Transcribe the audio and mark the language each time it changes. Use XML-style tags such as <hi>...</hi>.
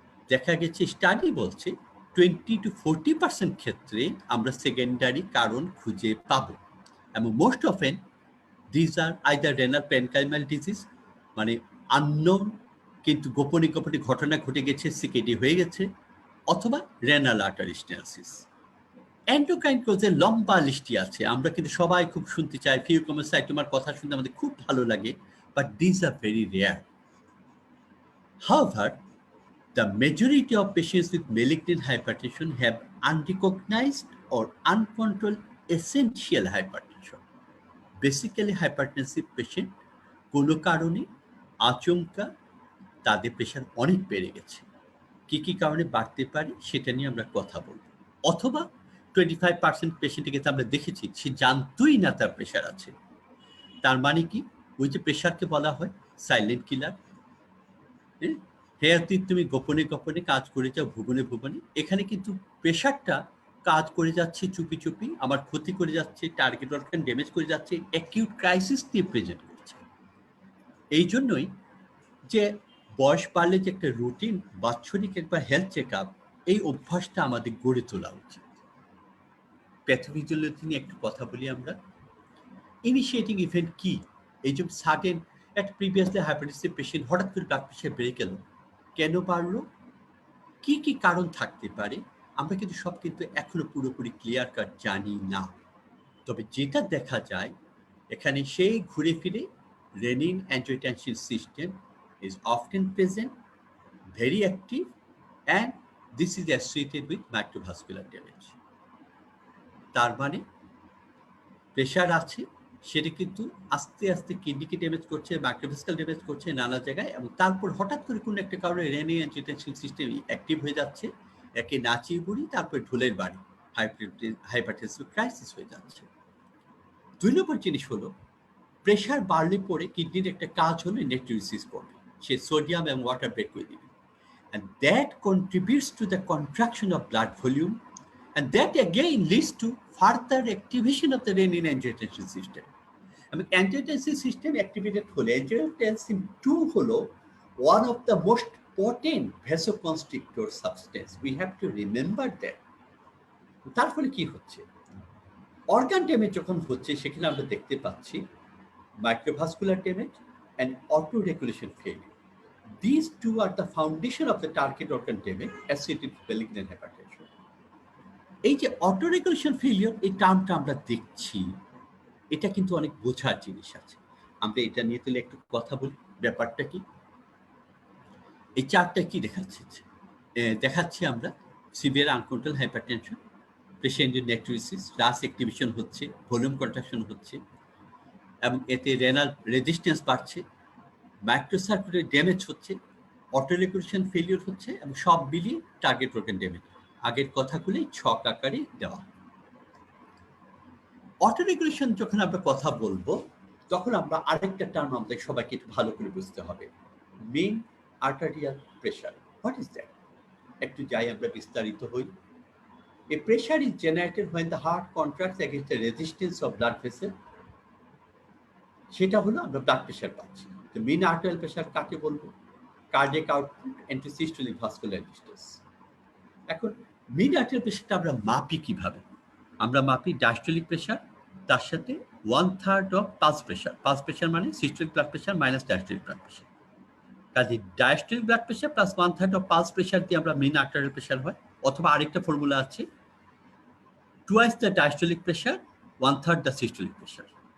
<bn>দেখা গেছে স্টাডি বলছে 20 to 40% ক্ষেত্রে আমরা সেকেন্ডারি কারণ খুঁজে পাবো, এবং</bn> <en>most often these are either renal parenchymal disease,</en> <bn>মানে আননোন কিন্তু গোপনে গোপনে ঘটনা ঘটে গেছে, সিকেডি হয়ে গেছে, অথবা রেনাল আর্টারি স্টেনোসিস। এন্ডোক্রাইন কজের লম্বা লিস্টটি আছে, আমরা কিন্তু সবাই খুব শুনতে চাই, ফিউকোমাসাইটোমার কথা শুনতে আমাদের খুব ভালো লাগে,</bn> <en>But this are very rare. However, the majority of patients with malignant hypertension have unrecognized or uncontrolled essential hypertension.</en> <bn>Basically, hypertensive patient কোনো কারণে আচমকা তাদের প্রেশার অনেক বেড়ে গেছে, কি কি কারণে বাড়তে পারে সেটা নিয়ে আমরা কথা বলব। অথবা 25% পেশেন্টের ক্ষেত্রে আমরা দেখেছি সে জানতোই না তার প্রেশার আছে। তার মানে কি, ওই যে প্রেশারকে বলা হয় সাইলেন্ট কিলার। হ্যাঁ, তুমি গোপনে গোপনে কাজ করে যাও, ভুবনে ভুবনে, এখানে কিন্তু প্রেশারটা কাজ করে যাচ্ছে চুপি চুপি, আমার ক্ষতি করে যাচ্ছে, টার্গেট অর্গান ড্যামেজ করে যাচ্ছে, অ্যাকিউট ক্রাইসিস নিয়ে প্রেজেন্ট করছে। এই জন্যই যে বয়স বাড়লে যে একটা রুটিন বাৎসরিক একবার হেলথ চেক আপ, এই অভ্যাসটা আমাদের গড়ে তোলা উচিত। প্যাথোফিজিওলজি নিয়ে একটু কথা বলি আমরা। ইনিশিয়েটিং ইভেন্ট কি? এই যে সাডেন একটা প্রিভিয়াসলি হাইপারটেনসিভ পেশেন্ট হঠাৎ করে ব্লাড প্রেশার বেড়ে গেল, কেন বাড়লো, কি কি কারণ থাকতে পারে, আমরা কিন্তু সব কিন্তু এখনো পুরোপুরি ক্লিয়ার কাট জানি না। তবে যেটা দেখা যায়, এখানে সেই ঘুরে ফিরে renin angiotensin system</bn> <en>is often present, very active, and this is associated with microvascular damage.</en> <bn>তার মানে প্রেশার আছে, সেটা কিন্তু আস্তে আস্তে কিডনিকে ড্যামেজ করছে, মাইক্রোভাস্কুলার ড্যামেজ করছে নানা জায়গায়, এবং তারপর হঠাৎ করে কোনো একটা কারণে রেনিন অ্যাঞ্জিওটেনসিন সিস্টেম অ্যাক্টিভ হয়ে যাচ্ছে, একে নাচিয়ে বুড়ি, তারপর ঢোলের বাড়ি, হাইপারটেনসিভ ক্রাইসিস হয়ে যাচ্ছে। 2 নম্বর জিনিস হলো, প্রেশার বাড়লে পরে কিডনির একটা কাজ হলো নেট্রিউসিস করবে, সে সোডিয়াম এবং ওয়াটার বের করে দিবে,</bn> <en>and that contributes to the contraction of blood volume, and that again leads to further activation of the renin-angiotensin system. And angiotensin system activated হলে angiotensin 2 হলো one of the most potent vasoconstrictor substance. We have to remember that.</en> <bn>তার ফলে কি হচ্ছে, organ damage যখন হচ্ছে, সেখানে আমরা দেখতে পাচ্ছি</bn> <en>microvascular damage and auto-regulation failure. These two are the foundation of the target organ damage associated with malignant hypertension.</en> <bn>এই যে অটো রেগুলেশন ফেলিওর এই টার্মটা আমরা দেখছি, এটা কিন্তু অনেক বোঝার জিনিস আছে। আমরা এটা নিয়ে তাহলে একটু কথা বলি। ব্যাপারটা কি? এই চার্টটা কি দেখাচ্ছে? দেখাচ্ছি আমরা severe uncontrolled hypertension, patient necrosis, রাস অ্যাক্টিভেশন হচ্ছে, ভলিউম কন্ট্রাকশন হচ্ছে এবং এতে রেনাল রেজিস্ট্যান্স বাড়ছে, মাইক্রোসার্কুলারি ড্যামেজ হচ্ছে, অটো রেগুলেশন ফেলিওর হচ্ছে এবং সব মিলিয়ে টার্গেট অর্গান ড্যামেজ। আগের কথাগুলোই ছক আকারে দেওয়া। অটো রেগুলেশন যখন আমরা কথা বলবো তখন আমরা আরেকটা টার্ম আমাদের সবাইকে একটু ভালো করে বুঝতে হবে, main arterial pressure.</bn> <en>What is that?</en> <bn>একটু যাই আমরা বিস্তারিত হই।</bn> <en>A pressure is generated when the heart contracts against the resistance of blood vessel.</en> <bn>সেটা হলো আমরা ব্লাড প্রেশার পাচ্ছি। তো মেইন আর্টারিয়াল প্রেশার কাকে বলবো? Cardiac output and systolic vascular distress. এখন মেইন আর্টারিয়াল প্রেশারটা আমরা মাপি কিভাবে? আমরা মাপি ডায়াস্টোলিক প্রেশার, তার সাথে 1/3 of pulse pressure. Pulse pressure মানে systolic blood pressure minus diastolic blood pressure. কাজে diastolic blood pressure plus 1/3 of pulse pressure দিয়ে আমরা মেইন আর্টারিয়াল প্রেশার হয়। অথবা আরেকটা ফর্মুলা আছে,</bn> <en>twice the diastolic pressure, 1/3 the systolic pressure.</en>